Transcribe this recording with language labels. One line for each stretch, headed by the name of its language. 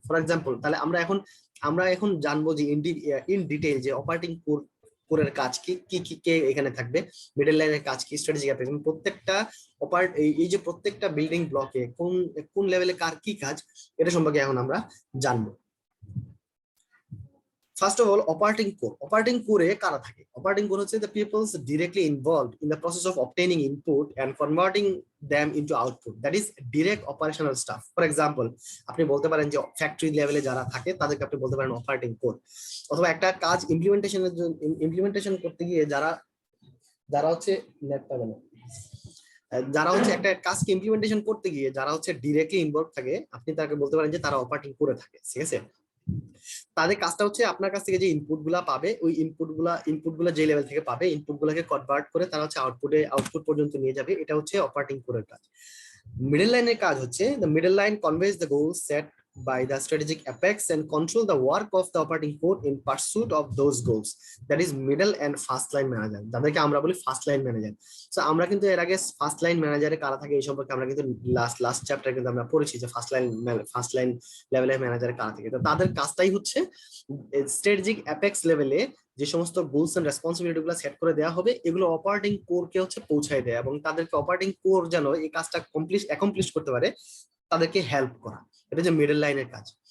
Bangla: For example, তাহলে আমরা এখন জানবো যে ইন ডিটেইল যে অপারেটিং কোরের কাজ কি কি কি কে এখানে থাকবে, মিডল লাইনের কাজ কি, স্ট্র্যাটেজিক অ্যাপেক্স, প্রত্যেকটা এই যে প্রত্যেকটা বিল্ডিং ব্লকে কোন কোন লেভেলে কার কি কাজ, এটা সম্পর্কে এখন আমরা জানবো। ফার্স্ট অফ অল অপারেটিং কোরে কারা থাকে। অপারেটিং কোর হচ্ছে
English: the peoples directly involved in the process of obtaining input and converting them into output, that is direct operational staff.
Bangla: For example, আপনি বলতে পারেন যে ফ্যাক্টরি লেভেলে যারা থাকে তাদেরকে আপনি বলতে পারেন অপারেটিং কোর, অথবা একটা কাজ ইমপ্লিমেন্টেশন করতে গিয়ে যারা হচ্ছে নেট পাবে না, যারা হচ্ছে একটা কাজকে ইমপ্লিমেন্টেশন করতে গিয়ে যারা হচ্ছে ডিরেক্টলি ইনভলভ থাকে, আপনি তাকে বলতে পারেন যে তারা অপারেটিং করে থাকে, ঠিক আছে। তাদের কাজটা হচ্ছে আপনার কাছ থেকে যে ইনপুট গুলা পাবে, ওই ইনপুট গুলা যে লেভেল থেকে পাবে, ইনপুট গুলাকে কনভার্ট করে তারা হচ্ছে আউটপুট পর্যন্ত নিয়ে যাবে। এটা হচ্ছে অপারেটিং কোরের কাজ। মিডল লাইনের কাজ হচ্ছে
English: the middle line conveys the goals set by the strategic apex and control the work of the operating core in pursuit of those goals. That is middle and first line manager,
Bangla: যাদেরকে আমরা বলি first line manager. So আমরা কিন্তু এর আগে first line ম্যানেজারে কারা থাকে এই সম্পর্কে আমরা কিন্তু লাস্ট চ্যাপ্টারে কিন্তু আমরা পড়েছি যে ফার্স্ট লাইন লেভেলের ম্যানেজারে কারা থাকে। তো তাদের কাজটাই হচ্ছে স্ট্র্যাটেজিক অ্যাপেক্স লেভেলে যে সমস্ত গোলস এন্ড রেসপন্সিবিলিটি গুলো সেট করে দেওয়া হবে, এগুলো অপারেটিং কোর কে হচ্ছে পৌঁছায় দেয় এবং তাদেরকে অপারেটিং কোর যেন এই কাজটা অ্যাকমপ্লিশ করতে পারে, তাদেরকে হেল্প করা। এটা যে মিডল লাইনের কাজ।